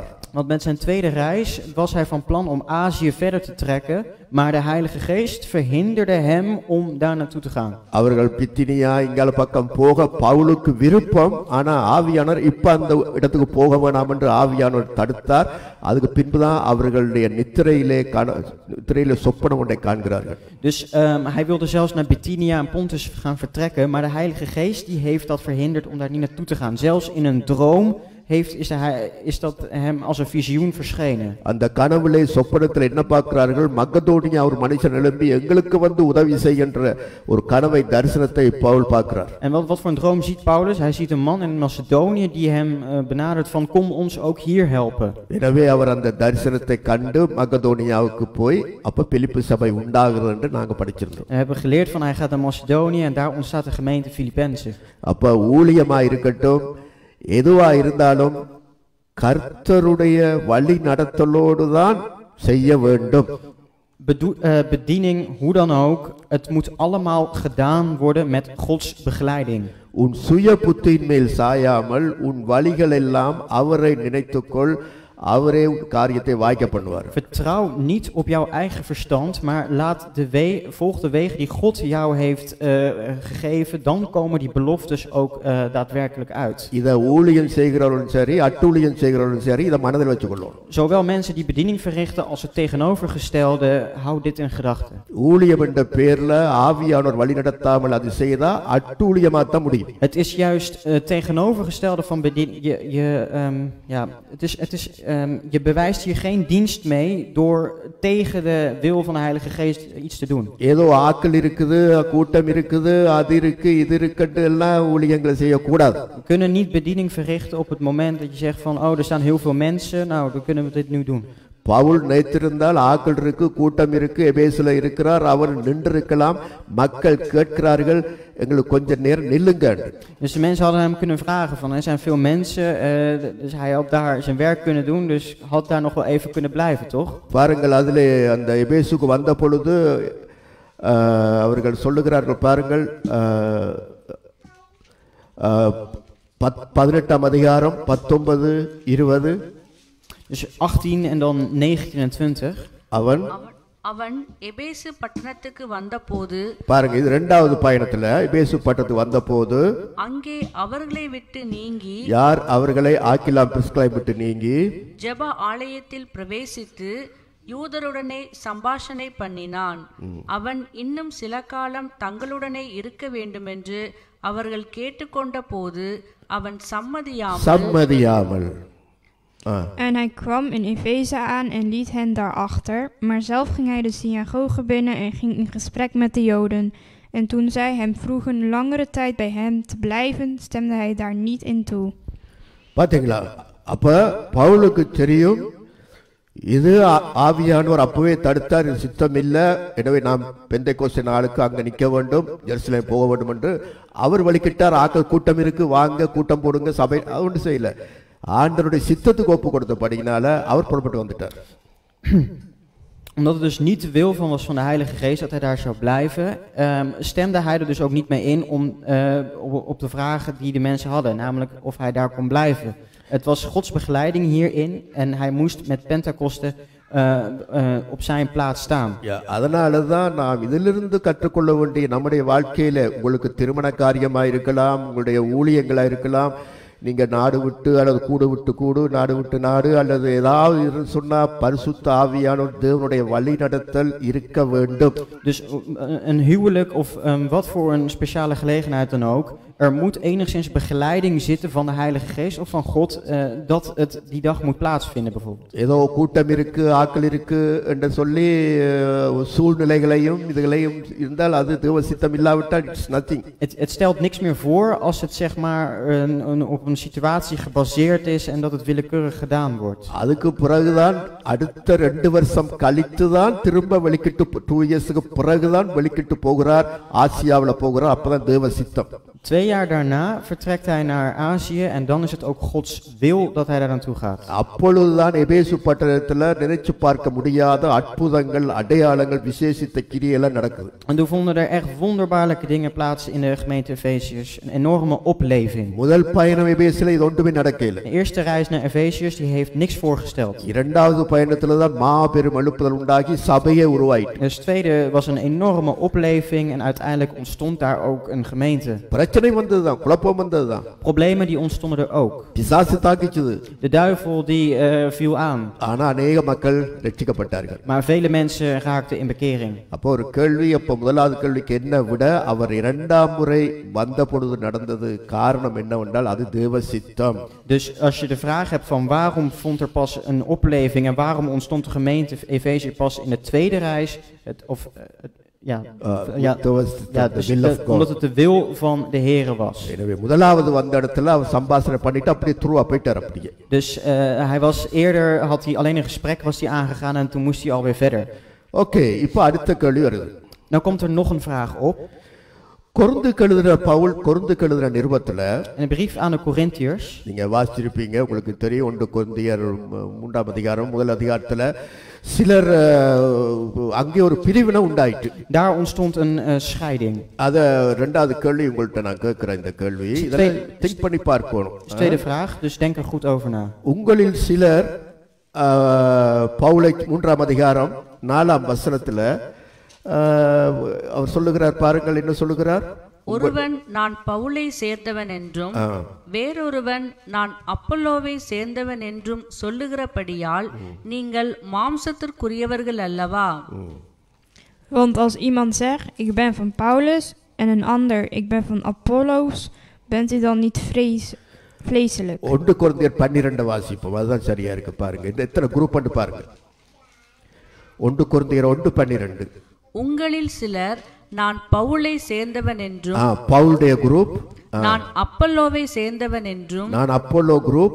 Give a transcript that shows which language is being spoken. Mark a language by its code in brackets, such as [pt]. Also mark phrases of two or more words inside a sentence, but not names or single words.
[nl] Want met zijn tweede reis was hij van plan om Azië verder te trekken, maar de Heilige Geest verhinderde hem om daar naartoe te gaan. [ta] அவர்கள் பித்தினியா இங்கால பக்கம் போக பவுலுக்கு விருப்பம், ஆனா ஆவியானவர் இப்ப அந்த இடத்துக்கு போக வேண்டாம் என்று ஆவியானவர் தடுத்தார். அதுக்கு பின்புதான் அவர்களுடைய நித்திரையிலே சொப்பனம் ஒன்றை காண்கிறார்கள். [nl] Dus hij wilde zelfs naar Bithynia en Pontus gaan vertrekken, maar de Heilige Geest die heeft dat verhinderd om daar niet naartoe te gaan. Zelfs in een droom is dat hem als een visioen verschenen. [ta] அந்த கனவுலே சொப்பனத்தில் என்ன பார்க்கிறார்கள்? மக்கதோனியா ஒரு மனுஷன் எழும்பி எங்களுக்கு வந்து உதவி செய்கின்ற ஒரு கனவை தரிசனத்தை பவுல் பார்க்கிறார். [nl] En wat voor een droom ziet Paulus? Hij ziet een man in Macedonië die hem benadert van kom ons ook hier helpen. [ta] எனவே அவர் அந்த தரிசனத்தை கண்டு மக்கதோனியாவுக்கு போய் அப்ப பிலிப்பு சபை உண்டாகிறது என்று நாங்க படிச்சிருந்தோம். [nl] We hebben geleerd van hij gaat naar Macedonië en daar ontstaat de gemeente Filippenzen. [ta] அப்ப ஊழியமா இருக்கட்டும், எதுவா இருந்தாலும் கர்த்தருடைய வழி நடத்தலோடு தான் செய்ய வேண்டும். [nl] Bediening, hoe dan ook, het moet allemaal gedaan worden met Gods begeleiding. [ta] உன் சுய புத்தியின் மேல் சாயாமல் உன் வழிகள் எல்லாம் அவரை நினைத்துக்கொள், அவரே காரியத்தை வாய்க்க பண்ணுவார். [nl] Vertrouw niet op jouw eigen verstand, maar volg de wegen die God jou heeft gegeven, dan komen die beloftes ook daadwerkelijk uit. [ta] இத ஊழியம் செய்கிறவர்களும் சரி, அட்டூழியம் செய்கிறவர்களும் சரி, இத மனதில் வச்சுக்கொள்ளணும். [nl] Zowel mensen die bediening verrichten als het tegenovergestelde, hou dit in gedachten. [ta] ஊழியம் என்ற பேர்ல ஆவியானவர் வழி நடத்தாமல் அது செய்தா அட்டூழியமா தான் முடியும். [nl] Het is juist tegenovergestelde van bediening. Je bewijst hier geen dienst mee door tegen de wil van de Heilige Geest iets te doen. [ta] ஏதோ ஆக்கள் இருக்குது, கூட்டம் இருக்குது, அது இருக்கு, இது இருக்குன்னு எல்லாம் ஊழியங்களை செய்யக்கூடாது. [nl] We kunnen niet bediening verrichten op het moment dat je zegt van, oh, er staan heel veel mensen, nou, dan kunnen we dit nu doen. [ta] பவுல் நினைத்திருந்தால் ஆக்கள் இருக்கு, கூட்டம் இருக்கு, எபேசுல இருக்கிறார், அவர் நின்றிருக்கலாம், மக்கள் கேட்கிறார்கள், எங்களுக்கு கொஞ்ச நேரம் நில்லுங்க. [nl] Dus de mensen hadden hem kunnen vragen van, er zijn veel mensen, dus hij had daar zijn werk kunnen doen, dus had daar nog wel even kunnen blijven, toch? [ta] பாருங்கள், அதிலே அந்த எபேசுக்கு வந்த பொழுது அவர்கள் சொல்லுகிறார்கள், பாருங்கள் 18ஆம் அதிகாரம் 19, 20. [nl] Dus 18 en dan 19 en 20. [ta] அவன் எபேசு பட்டணத்துக்கு வந்தபோது, பாருங்க, இது இரண்டாவது பயணத்துல எபேசு பட்டணத்துக்கு வந்தபோது அங்கே அவர்களை விட்டு நீங்கி, யார் அவர்களை ஆக்கிலாம் பிரிஸ்கலை விட்டு நீங்கி ஜெப ஆலயத்தில் பிரவேசித்து யூதருடனே சம்பாஷணை பண்ணினான். அவன் இன்னும் சில காலம் தங்களுடனே இருக்க வேண்டுமென்று அவர்கள் கேட்டுக்கொண்ட போது அவன் சம்மதியாமல். [nl] En hij kwam in Efeze aan en liet hen daarachter, maar zelf ging hij de synagoge binnen en ging in gesprek met de Joden. En toen zij hem vroegen langere tijd bij hem te blijven, stemde hij daar niet in toe. [ta] பாத்தீங்களா, அப்ப பவுலுக்கு தெரியும் இது ஆவியானவர் அப்பவே தடுத்தார், இது சித்தம் இல்லை, எனவே நாம் பெந்தைக்கோஸ்தே நாளுக்கு அங்க நிக்க வேண்டும், ஜெருசலேம் போக வேண்டும் என்று அவர் வழிகிட்டார். ஆக்கள் கூட்டம் இருக்கு, வாங்க கூட்டம் போடுங்க, சபை ஒன்று செய்யல, ஆண்டவருடைய சித்தத்துக்கு ஒப்பு கொடுத்தபடியினால அவர் புறப்பட்டு வந்துட்டார். [nl] Omdat het dus niet de wil van was van de Heilige Geest dat hij daar zou blijven, stemde hij er dus ook niet mee in om op de vragen die de mensen hadden, namelijk of hij daar kon blijven. Het was Gods begeleiding hierin en hij moest met Pentecoste op zijn plaats staan. [ta] அதனாலதான் நாம் இதிலிருந்து கற்றுக்கொள்ள வேண்டிய நம்முடைய வாழ்க்கையில, உங்களுக்கு திருமண காரியமா இருக்கலாம், உங்களுடைய ஊழியங்களா இருக்கலாம், நீங்க நாடு விட்டு அல்லது கூடு விட்டு கூடு, நாடு விட்டு நாடு அல்லது ஏதாவது சொன்னா பரிசுத்த ஆவியான தேவனுடைய வழி நடத்தல் இருக்க வேண்டும். [nl] Dus een huwelijk of wat voor een speciale gelegenheid dan ook, er moet enigszins begeleiding zitten van de Heilige Geest of van God dat het die dag moet plaatsvinden bijvoorbeeld. [ta] ஏதோ கூட்டம் இருக்கு, ஆக்கள் இருக்கு என்று சொல்லி சூழ்நிலைகளையும் இதுகளையும் இருந்தால் அது தேவ சித்தம் இல்லாவிட்டால் [en] it's nothing. [nl] Het stelt niks meer voor als het zeg maar op een situatie gebaseerd is en dat het willekeurig gedaan wordt. [ta] அதுக்கு பிறகுதான் அடுத்த 2 வருஷம் கழித்து தான் திரும்ப வெளிக்கிட்டு 2 இயர்ஸ்க்கு பிறகுதான் வெளிக்கிட்டு போகிறார், ஆசியாவுல போகிறார், அப்பதான் தேவ சித்தம். [nl] 2 jaar daarna vertrekt hij naar Azië en dan is het ook Gods wil dat hij daar naartoe gaat. [ta] அப்பொழுதுதான் எபேசு பட்டணத்துல நினைச்சு பார்க்க முடியாத அற்புதங்கள், அடையாளங்கள், விசேஷித்த கிரியைகள் நடக்குது. [nl] En toen vonden er echt wonderbaarlijke dingen plaats in de gemeente Efeziërs, een enorme opleving. [ta] முதல் பயணம் எபேசுல இது ஒன்றுமே நடக்கல. [nl] De eerste reis naar Efeziërs die heeft niks voorgesteld. [ta] இரண்டாவது பயணத்துல தான் மாபெரும் எழுப்புதல் உண்டாகி சபையே உருவாயிற்று. [nl] Dus tweede was een enorme opleving en uiteindelijk ontstond daar ook een gemeente. [ta] பிரச்சனை வந்ததுதான், குழப்பம் வந்ததுதான். [nl] Problemen die ontstonden er ook. [ta] பிசாசு தாக்கிச்சது. [nl] De duivel die viel aan. [ta] ஆனா அநேக மக்கள் ரட்சிக்கப்பட்டார்கள். [nl] Maar vele mensen raakten in bekering. [ta] அப்போ ஒரு கேள்வி, அப்போ முதலாவது கேள்விக்கு என்ன விட அவர் இரண்டாம் முறை வந்த பொழுது நடந்தது காரணம் என்னவென்றால் அது தேவ சித்தம். [nl] Dus als je de vraag hebt van waarom vond er pas een opleving en waarom ontstond de gemeente Efezië pas in de tweede reis, omdat het de wil van de Here was. [ta] எனவே முதலாவது வந்த இடத்துல அவர் சம்பாஷணை பண்ணிட்டு அப்படியே த்ரூவா போயிட்டார் அப்படியே. [nl] Dus hij was eerder, had hij alleen een gesprek was hij aangegaan en toen moest hij alweer verder. [ta] ஓகே, இப்போ அடுத்த கேள்வி வருது. [nl] Nou komt er nog een vraag op. [ta] கொரிந்துக்கு எழுதின பவுல், கொரிந்துக்கு எழுதின நிருபத்துல [nl] In de brief aan de Corinthiërs, [ta] நீங்க வாசிச்சிருப்பீங்க, உங்களுக்கு தெரியும், 1 கொரிந்தியர் 3ஆம் அதிகாரம் 1 அதிகாரத்துல சிலர் அங்கே ஒரு பிரிவினை உண்டாயிற்று. [nl] daar ontstond een scheiding. [ta] அத இரண்டாவது கேள்வி உங்கள்ட்ட நான் கேட்கிறேன். இந்த கேள்வி இதெல்லாம் திங்க் பண்ணி பார்க்கணும். [nl] Tweede vraag, dus denk er goed over na. [ta] உங்களில் சிலர் பவுலை 3ஆம் அதிகாரம் 4ஆம் வசனத்துல அவர் சொல்லுகிறார், பாருங்கள் என்ன சொல்லுகிறார். ஒருவன் நான் பவுலை சேர்ந்தவன் என்றும் வேறொருவன் நான் அப்பல்லோவை சேர்ந்தவன் என்றும் சொல்லுகிறபடியால் நீங்கள் மாம்சத்திற்குரியவர்கள் அல்லவா? [nl] Want als iemand zegt, ik ben van Paulus, en een ander, ik ben van Apollos, bent u dan niet vleeselijk? [ta] 1 கொரிந்தியர் 12 வாசிப்போம், அதுதான் சரியா இருக்கு. பாருங்க இந்த எத்தனை குரூப் பாருங்க. 1 கொரிந்தியர் 1:12. உங்களில் சிலர் நான் பவுலை சேர்ந்தவன் என்றும் பவுலுடைய குரூப், நான் அப்பல்லோவை சேர்ந்தவன் என்றும் நான் அப்போலோ குரூப்,